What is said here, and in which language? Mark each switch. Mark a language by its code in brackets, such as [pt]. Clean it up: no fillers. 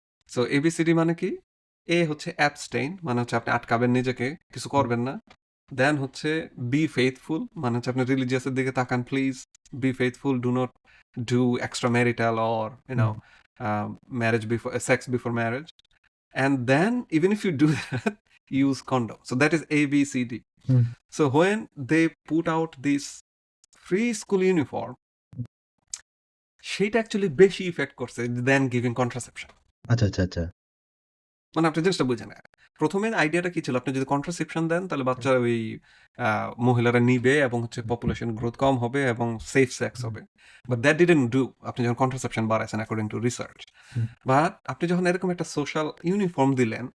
[bn] So ABCD মানে কি? এ হচ্ছে অ্যাবস্টেইন, মানে হচ্ছে আপনি আটকাবেন নিজেকে, কিছু হুম, করবেন না। দেন হচ্ছে [en] be faithful, [bn] মানে হচ্ছে আপনি রিলিজিয়াসের দিকে তাকান please. [en] Be faithful, do not do extra marital or hmm, marriage before sex before marriage. And then even if you do that, use condom. So that is ABCD. Hmm. So when they put out this free school uniform, [bn] সেটা actually বেশি effect করছে দেন giving contraception. আচ্ছা, আচ্ছা, আচ্ছা। মানে আপনি জিনিসটা বুঝে না। প্রথমে আইডিয়াটা কি ছিল? আপনি যদি কন্ট্রাসেপশন দেন তাহলে হুম, বাচ্চারা ওই মহিলারা নিবে এবং হচ্ছে পপুলেশন গ্রোথ কম হবে এবং সেফ সেক্স হুম, হবে। [en] But that didn't do. [bn] আপনি যখন contraception বাড়াইছেন according to research. Hmm, but আপনি যখন এরকম একটা সোশ্যাল ইউনিফর্ম দিলেন,